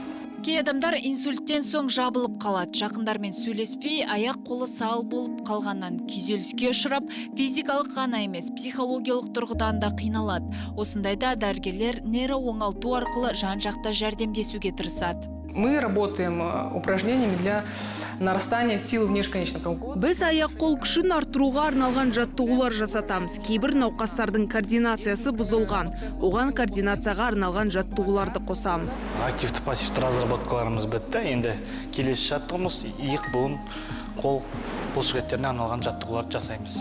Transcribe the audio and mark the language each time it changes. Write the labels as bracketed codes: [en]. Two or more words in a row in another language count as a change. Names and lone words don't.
[kk] Кей адамдар инсульттен соң жабылып қалады. Жақындармен сөйлеспей, аяқ-қолы сал болып қалғаннан күйзеліске ұшырап, физикалық ғана емес, психологиялық тұрғыдан да қиналады. Осындайда дәрігерлер нейрооңалту арқылы жан-жақта жәрдемдесуге тырысады. [ru] мы работаем упражнениями для нарастания силы внешконечных позвонков. [kk] Біз аяқ-қол күшін арттыруға арналған жаттығулар жасатамыз. Кейбір науқастардың координациясы бұзылған. Оған координацияға арналған жаттығуларды қосамыз. Активті пассивті разработкаларымыз бітті. Енді келесі жаттығымыз иық, буын, қол бұлшықеттеріне арналған жаттығуларды жасаймыз.